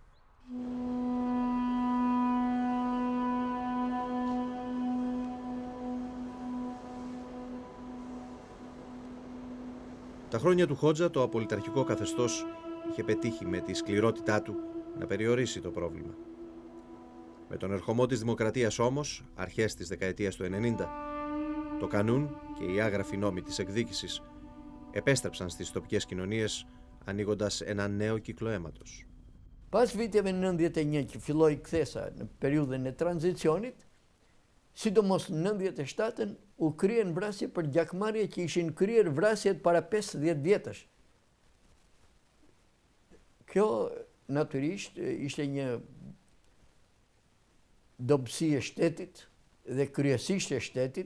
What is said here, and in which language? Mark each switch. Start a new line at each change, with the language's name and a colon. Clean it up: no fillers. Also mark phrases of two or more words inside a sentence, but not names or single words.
Greek: Τα χρόνια του Χότζα το απολυταρχικό καθεστώς είχε πετύχει με τη σκληρότητά του να περιορίσει το πρόβλημα. Με τον ερχομό της δημοκρατίας όμως, αρχές της δεκαετίας του 90, το κανούν και οι άγραφοι νόμοι της εκδίκησης επέστρεψαν στις τοπικές κοινωνίες, ανοίγοντας ένα νέο κύκλο αίματος.
Albanian: Pas viteve 91 që filloi kthesa në periudhën e tranzicionit, sidomos në 97-ën u kryen vrasje për gjakmarrje që ishin kryer vrasjet para 50 vjetësh. Kjo natyrisht ishte një dobësi e shtetit dhe kryesisht e shtetit,